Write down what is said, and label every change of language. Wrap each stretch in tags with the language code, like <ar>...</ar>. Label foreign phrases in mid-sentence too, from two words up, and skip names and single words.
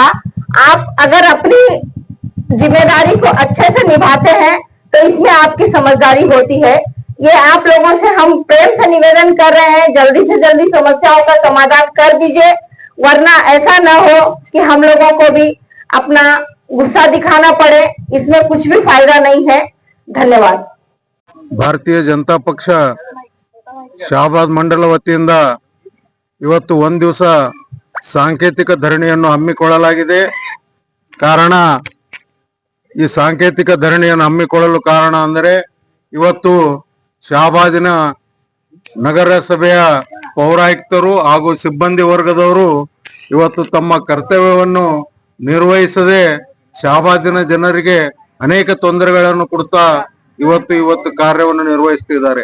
<hi>आप अगर अपनी जिम्मेदारी को अच्छे से निभाते हैं तो इसमें आपकी समझदारी होती है। ये आप लोगों से हम प्रेम से निवेदन कर रहे हैं, जल्दी से जल्दी समस्याओं का समाधान कर दीजिए, वरना ऐसा ना हो कि हम लोगों को भी अपना गुस्सा दिखाना पड़े। इसमें कुछ भी फायदा नहीं है। धन्यवाद।</hi> <kn>ಭಾರತೀಯ ಜನತಾ ಪಕ್ಷ ಶಹಾಬಾದ್ ಮಂಡಲ ವತಿಯಿಂದ ಇವತ್ತು ಒಂದು ದಿವಸ ಸಾಂಕೇತಿಕ ಧರಣಿಯನ್ನು ಹಮ್ಮಿಕೊಳ್ಳಲಾಗಿದೆ. ಕಾರಣ, ಈ ಸಾಂಕೇತಿಕ ಧರಣಿಯನ್ನು ಹಮ್ಮಿಕೊಳ್ಳಲು ಕಾರಣ ಅಂದರೆ ಇವತ್ತು ಶಹಾಬಾದಿನ ನಗರಸಭೆಯ ಪೌರಾಯುಕ್ತರು ಹಾಗೂ ಸಿಬ್ಬಂದಿ ವರ್ಗದವರು ಇವತ್ತು ತಮ್ಮ ಕರ್ತವ್ಯವನ್ನು ನಿರ್ವಹಿಸದೆ ಶಹಾಬಾದಿನ ಜನರಿಗೆ ಅನೇಕ ತೊಂದರೆಗಳನ್ನು ಕೊಡ್ತಾ ಇವತ್ತು ಕಾರ್ಯವನ್ನು ನಿರ್ವಹಿಸುತ್ತಿದ್ದಾರೆ.</kn>